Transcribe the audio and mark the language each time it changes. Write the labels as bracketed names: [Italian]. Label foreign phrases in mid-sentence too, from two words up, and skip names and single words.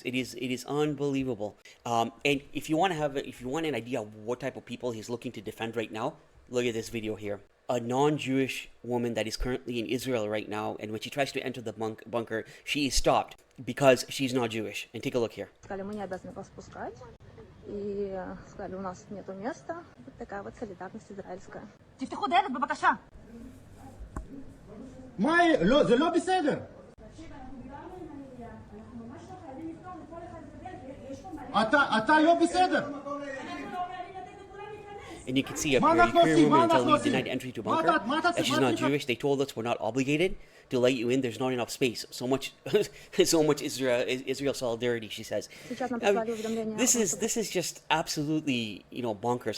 [English] It is unbelievable. And if you want an idea of what type of people he's looking to defend right now, look at this video here. A non-Jewish woman that is currently in Israel right now, and when she tries to enter the bunker, she is stopped because she's not Jewish. And take a look here. [Russian] И сказали, у нас нету места. Вот такая вот солидарность израильская. [Hebrew] תפתחו דלת בבקשה. מה? לא, זה לא בסדר. אתה לא בסדר. [English] And you can see a very clear woman until we denied entry to bunker. And she's not Jewish. They told us we're not obligated to let you in. There's not enough space. So much Israel solidarity, she says. This is just absolutely, bonkers.